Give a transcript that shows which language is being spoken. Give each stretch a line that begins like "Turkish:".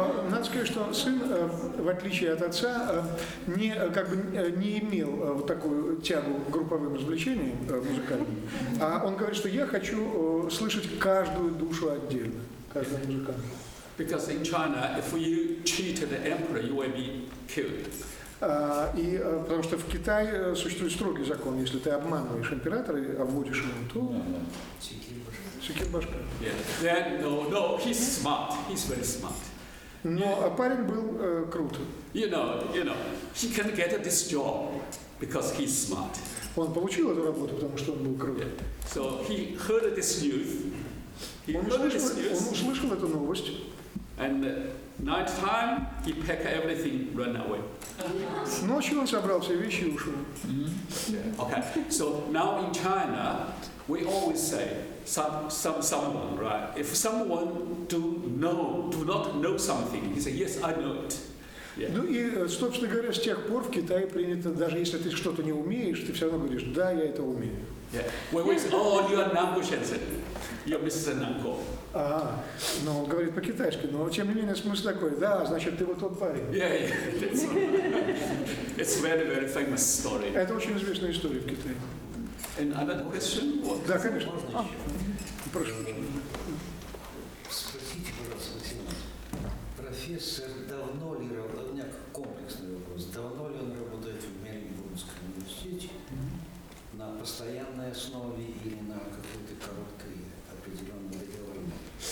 Russian: Надо сказать, что сын, в отличие от отца, не имел вот такую тягу к групповым развлечениям музыкальным, а он говорит, что я хочу слышать каждую душу отдельно, каждого музыканта.
English: Because in China, if you cheat the emperor, you will be killed.
Russian: Потому что в Китае существует строгий закон, если ты обманываешь императора и обводишь его, то секир башка.
English: Then no, he's smart. He's very smart.
Russian: Но парень был крут.
English: You know, he can get this job because he's smart.
Russian: Он получил эту работу, потому что он был крут.
English: So he heard this news.
Russian: Он услышал эту новость.
English: And night time, he packed everything, run away.
Russian: Ночью он собрал все вещи и ушел.
English: Okay, so now in China, we always say someone, right? If someone do not know something, he say yes, I know it. Yeah.
Russian: Ну и, собственно говоря, с тех пор в Китае принято, даже если ты что-то не умеешь, ты все равно говоришь, да, я это умею.
English: Yeah. When we say, oh, you are Nanguo, you're Mr. Nanguo.
Russian: Но он говорит по-китайски, но тем не менее смысл такой, да, значит, ты вот тот парень.
English: Yeah, it's very, very famous story.
Russian: Это очень известная история в Китае.
English: And another question?
Russian: Да, конечно. Прошу. Спросите, пожалуйста, Максим, профессор давно ли работает, у меня комплексный вопрос, давно ли он работает в Мельбурнском университете на постоянной основе или на какой-то короткой определенной договорной?